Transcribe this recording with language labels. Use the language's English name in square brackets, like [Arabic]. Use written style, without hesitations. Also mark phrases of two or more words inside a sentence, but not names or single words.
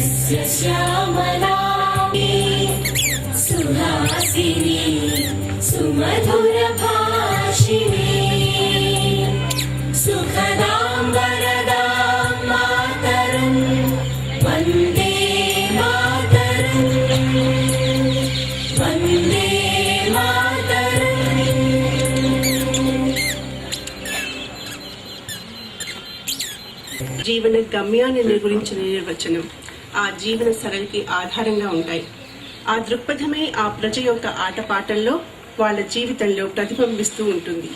[Sanskrit] सस्यश्यामला सुहासिनी सुमधुरभाषिणी सुखदां वरदां मातरं वन्दे मातरं वन्दे मातरं। [Telugu] జీవన గమ్యాన్ని గురించిన నిర్వచనం ఆ జీవన సరళికి ఆధారంగా ఉంటాయి. ఆ దృక్పథమే ఆ ప్రజ యొక్క ఆటపాటల్లో వాళ్ళ జీవితంలో ప్రతిబింబిస్తూ ఉంటుంది.